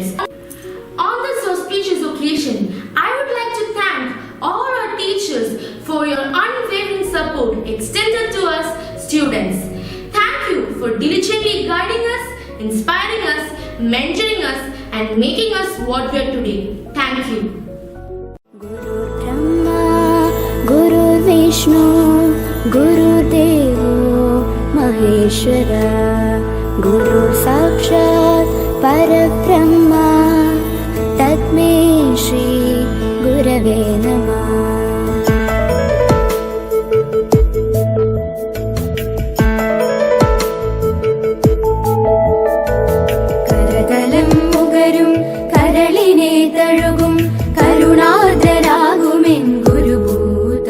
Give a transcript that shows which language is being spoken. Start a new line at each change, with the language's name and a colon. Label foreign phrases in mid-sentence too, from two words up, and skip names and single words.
English: On this auspicious occasion, I would like to thank all our teachers for your unwavering support extended to us students. Thank you for diligently guiding us, inspiring us, mentoring us, and making us what we are today. Thank you.
Sanskrit: गुरु ब्रह्मा, गुरु विष्णु, गुरु देवो महेश्वर, गुरु साक्षात् परब्रह्म, तस्मै श्री गुरवे नमः.
Malayalam: കരതലം മുകരും കരളിനെ തഴുകും കരുണാർദ്രരാകുമെൻ ഗുരുഭൂത.